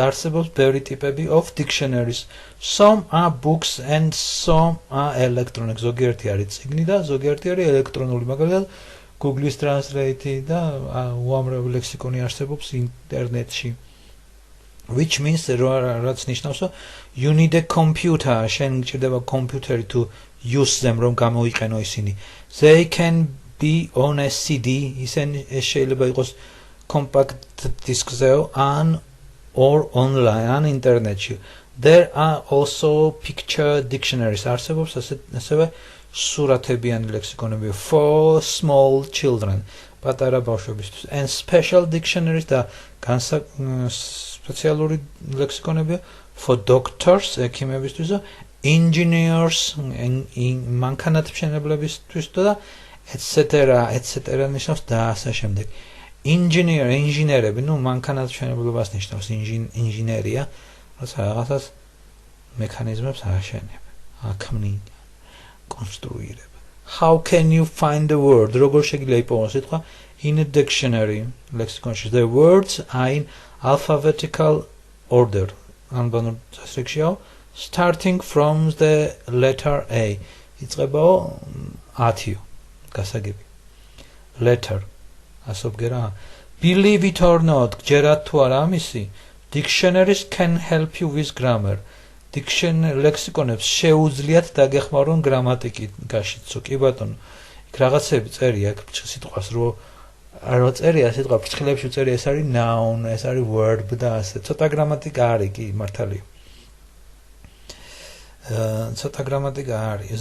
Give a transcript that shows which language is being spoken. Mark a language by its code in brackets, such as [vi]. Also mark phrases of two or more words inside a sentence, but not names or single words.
[ka] არსებობს ბევრი ტიპები [en] of dictionaries. Some are books and some are electronic. [ka] ზოგიერთი არის წიგნი და ზოგიერთი არის ელექტრონული. მაგალითად Google's Translate და უამრავი ლექსიკონი არსებობს ინტერნეტში. [en] Which means [ka] რაც ნიშნავს რომ [en] you need a computer. [ka] შენ გჭირდება კომპიუტერი [en] to use them [ka] რომ გამოიყენო ისინი. [en] They can be on a CD. [ka] ისინი შეიძლება იყოს compact disk-ზე [en] or online on internet. There are also picture dictionaries. [ka] არსებობს ასევე სურათებიანი ლექსიკონები [en] for small children. [ka] პატარა ბავშვებისთვის. [en] And special dictionaries [ka] და სპეციალური ლექსიკონები [en] for doctors, [ka] ექიმებისთვის და engineers, მანქანათმშენებლებისთვის და etc. ნიშნავს და ასე შემდეგ. ინჟინერები, ну, მანქანათმშენებლობას ნიშნავს ინჟინერია, როცა რაღაცას მექანიზმებს აშენებ, აქმნიან, კონსტრუირებ. [en] How can you find the word? [ka] როგორ შეგიძლია იპოვოს სიტყვა [en] in a dictionary, [ka] ლექსიკონში. [en] The words are in alphabetical order. [ka] ანბანურ წესრიგშია, [en] starting from the letter A. [ka] იწყებაო 10 გასაგები. Letter. ასობგერა. [en] Believe it or not, [ka] გჯერათ თუ არა ამისი, [en] dictionaries can help you with grammar. [ka] ლექსიკონებს შეუძლიათ დაგეხმარონ გრამატიკაშიც. კი ბატონო, იქ რაღაცები წერია, აქ სიტყვას რო წერია სიტყვა ფრჩხილებში წერია, ეს არის noun, ეს არის verb და ასე. ცოტა გრამატიკა არის, კი, მართალია. ცოტა გრამატიკა არის.